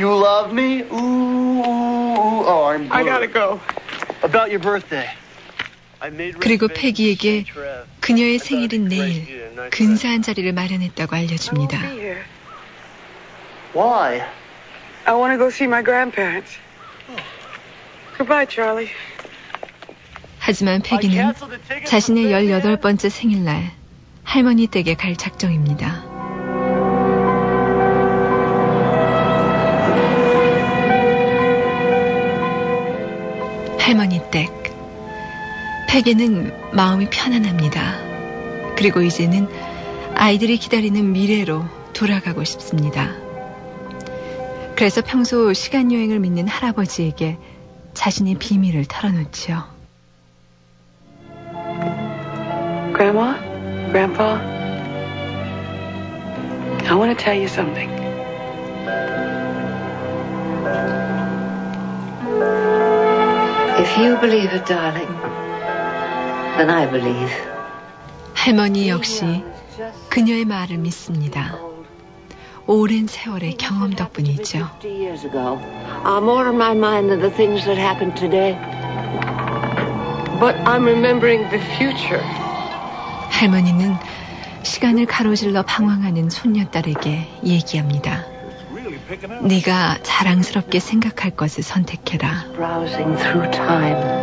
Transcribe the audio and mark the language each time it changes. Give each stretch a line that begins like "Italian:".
English: You love me, ooh, ooh, ooh. Oh, I'm blue. I gotta go. About your birthday.
Korean: 그리고 페기에게 그녀의 생일인 내일 근사한 자리를 마련했다고 알려줍니다.
English: Why? I want to go see my grandparents. Goodbye, Charlie.
Korean: 하지만 페기는 자신의 18번째 생일날 할머니 댁에 갈 작정입니다. 할머니 댁. 페기는 마음이 편안합니다. 그리고 이제는 아이들이 기다리는 미래로 돌아가고 싶습니다. 그래서 평소 시간 여행을 믿는 할아버지에게 자신의 비밀을 털어놓죠.
English: Grandma, Grandpa, I want to tell you something. If you believe it, darling, then I believe.
Korean: 할머니 역시 그녀의 말을 믿습니다. 오랜 세월의 경험 덕분이죠.
English: I'm more on my mind than the things that happened today. But I'm remembering the future.
Korean: 할머니는 시간을 가로질러 방황하는 손녀딸에게 얘기합니다. 네가 자랑스럽게 생각할 것을 선택해라.
English: Browsing through time.